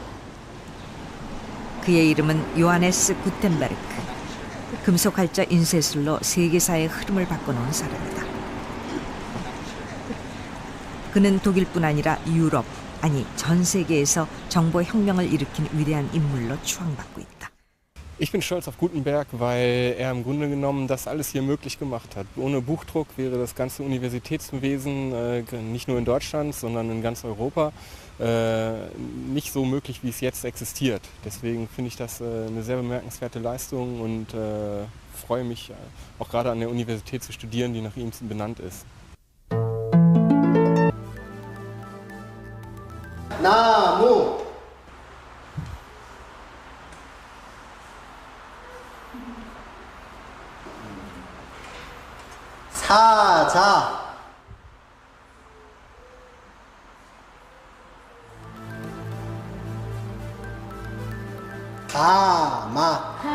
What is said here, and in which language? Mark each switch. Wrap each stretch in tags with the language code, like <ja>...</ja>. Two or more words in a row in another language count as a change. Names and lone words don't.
<ko>그의 이름은 요하네스 구텐베르크. 금속활자 인쇄술로 세계사의 흐름을 바꿔놓은 사람이다. 그는 독일뿐 아니라 유럽, 아니 전 세계에서 정보혁명을 일으킨 위대한 인물로 추앙받고 있다.</ko> <de>Ich bin stolz auf Gutenberg, weil er im Grunde genommen das alles hier möglich gemacht hat. Ohne Buchdruck wäre das ganze Universitätswesen nicht nur in Deutschland, sondern in ganz Europa nicht so möglich, wie es jetzt existiert. Deswegen finde ich das eine sehr bemerkenswerte Leistung und freue mich auch gerade an der Universität zu studieren, die nach ihm benannt ist.</de> <ko>나무 사자 가마</ko>